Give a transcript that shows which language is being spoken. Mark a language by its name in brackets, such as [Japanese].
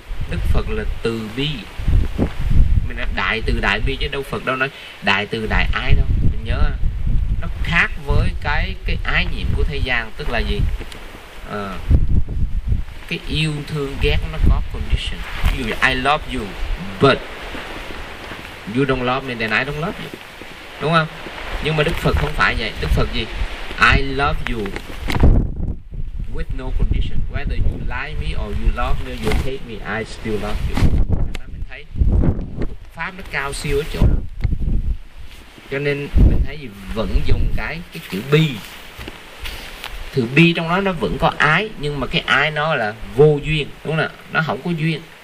[Vietnamese] Đức Phật là từ bi, mình nói đại từ đại bi chứ đâu Phật đâu nói đại từ đại ái đâu. Mình nhớ nó khác với cái ái nhiệm của thế gian, tức là gì? Cái yêu thương ghét nó có condition. Ví dụ [English] I love you but you don't love me then I don't love you, [Vietnamese] đúng không? Nhưng mà Đức Phật không phải vậy. Đức Phật gì? [English] I love you with no condition, whether you like me or you love me or you hate me, I still love you. [Vietnamese] Mình thấy pháp nó cao siêu ở chỗ đó, cho nên mình thấy gì vẫn dùng cái chữ bi, thứ bi trong đó nó vẫn có ái, nhưng mà cái ái nó là vô duyên, đúng không ạ? Nó không có duyên.